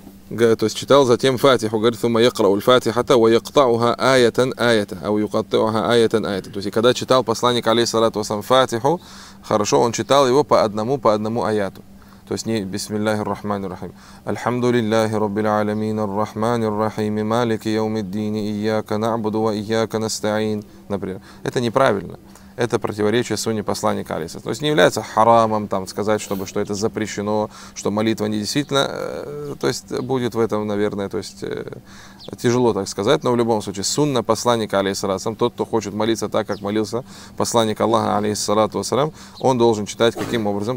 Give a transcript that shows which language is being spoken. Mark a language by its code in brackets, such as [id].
[ru] То есть читал затем Фатиху, говорит, [ar] ثم يقرأ الفاتحة ويقطعها آية آية أو يقطعها آية آية. [ru] То есть когда читал посланник, алейхиссалату вассалям, Фатиху, хорошо, он читал его по одному аяту. То есть не [ar] бисмиллахи ррахмани ррахим. الحمد لله رب العالمين الرحمن الرحيم مالك يوم الدين إياك نعبد وإياك نستعين. [ru] Например. Это неправильно. Это противоречие сунне посланника, алейхиссалям. То есть не является харамом там, сказать, чтобы, что это запрещено, что молитва не действительно. То есть будет в этом, наверное, то есть тяжело так сказать. Но в любом случае, сунна посланника, алейхиссалям, тот, кто хочет молиться так, как молился посланник Аллаха, алейхиссалату вассалям, он должен читать каким образом?